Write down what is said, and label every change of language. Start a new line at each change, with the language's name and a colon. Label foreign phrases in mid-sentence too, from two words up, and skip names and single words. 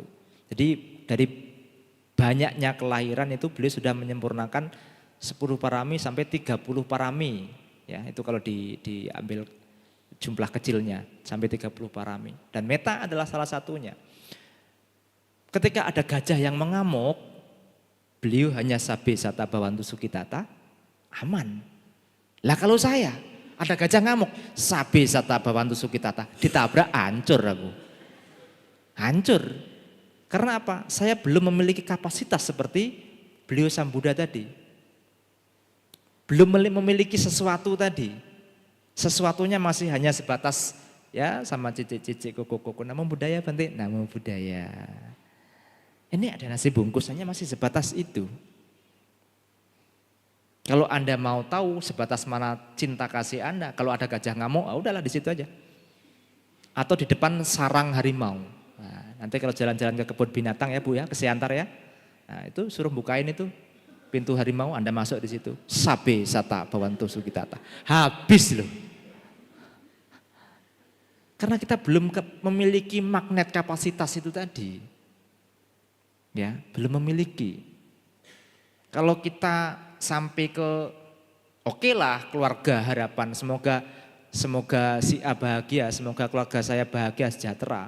Indonesian: Jadi dari banyaknya kelahiran itu beliau sudah menyempurnakan 10 parami sampai 30 parami. Ya, itu kalau diambil jumlah kecilnya sampai 30 parami. Dan meta adalah salah satunya. Ketika ada gajah yang mengamuk, beliau hanya
Pali: sabe sata bawantu sukitata,
Indonesian: aman. Lah kalau saya ada gajah ngamuk,
Pali: sabe sata bawantu sukitata,
Indonesian: ditabrak hancur aku. Hancur. Karena apa? Saya belum memiliki kapasitas seperti beliau Sang Buddha tadi. belum memiliki sesuatu tadi. Sesuatunya masih hanya sebatas ya sama cicik-cicik kuku-kuku.
Pali: Namo budaya Bante, namo budaya.
Indonesian: Ini ada nasi bungkusannya masih sebatas itu. Kalau Anda mau tahu sebatas mana cinta kasih Anda, kalau ada gajah ngamuk, udahlah di situ aja. Atau di depan sarang harimau. Nah, nanti kalau jalan-jalan ke kebun binatang ya Bu ya, ke Siantar ya. Nah, itu suruh bukain itu pintu harimau, Anda masuk di situ.
Pali: Sabe sata bawanto sukitata.
Indonesian: Habis loh. Karena kita belum memiliki magnet kapasitas itu tadi. Ya, belum memiliki. Kalau kita sampai ke oke lah keluarga harapan, semoga si A bahagia, semoga keluarga saya bahagia sejahtera.